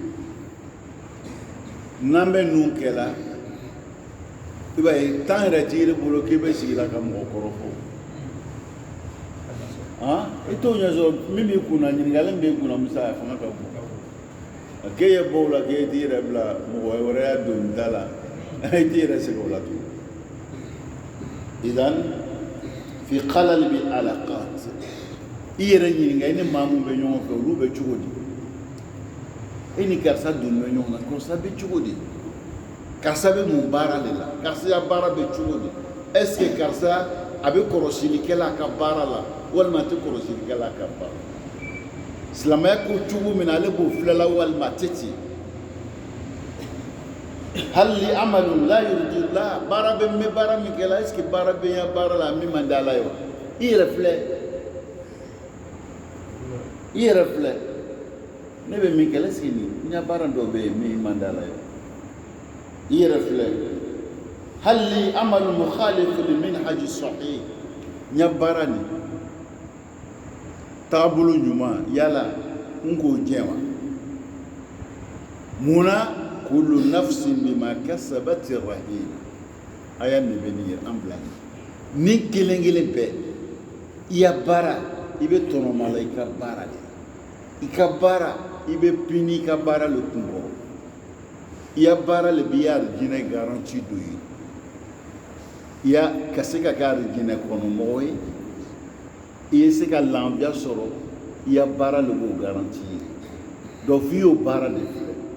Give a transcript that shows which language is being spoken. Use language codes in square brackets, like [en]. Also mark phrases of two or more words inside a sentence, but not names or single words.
[bm] n'an bɛ ninnu kɛla i b'a ye temps yɛrɛ t'i yɛrɛ bolo k'i bɛ sigi la ka mɔgɔ kɔrɔ fɔ i t'o ɲɛ sɔrɔ min b'i kunna ɲininkali min b'i kunna musa a fanga ka bon k'e ye bɔ o la k'e t'i yɛrɛ bila mɔgɔ wɛrɛ y'a don da la i t'i yɛrɛ sɛgɛn o la tugun [ar] إذن في خلال العلاقات [bm] i yɛrɛ ɲininka i ni maa min bɛ ɲɔgɔn fɛ olu bɛ cogo di e ni karisa don bɛ ɲɔgɔn na karisa bɛ cogo di karisa bɛ mun baara de la karisa ya baara bɛ cogo di [fr] est ce que [bm] karisa a bɛ kɔlɔsilikɛla a ka baara la walima a tɛ kɔlɔsilikɛla a ka baara silamɛya ko cogo min na ale b'o filɛla walima a tɛ ten hali [ar] عمل لا يرضي الله [bm] baara bɛ mɛn baara min kɛla [fr] est ce que [bm] baara bɛ ya baara la min man di ala ye wa i yɛrɛ filɛ ne bɛ min kɛla [fr] est ce que [bm] nin n ya baara dɔ bɛ yen min man di ala ye i yɛrɛ filɛ hali [ar] عمل مخالف للمنهج الصحيح [bm] n ya baara nin taabolo ɲuman yala n k'o jɛ wa munna [ar] كل نفس بما كسبت رهينة [bm] aya nin bɛ nin yɛrɛ an bila ni kelen kelen bɛɛ i ya baara i bɛ tɔnɔma la i ka baara de i ka baara i bɛ pini i ka baara le kun kɔrɔ i ya baara le b'i ya arijinɛ garanti do ye i ya ka se ka kɛ arijinɛ kɔnɔmɔgɔ ye i ye se ka lafiya sɔrɔ i ya baara le b'o garanti ye donc f'i y'o baara de filɛ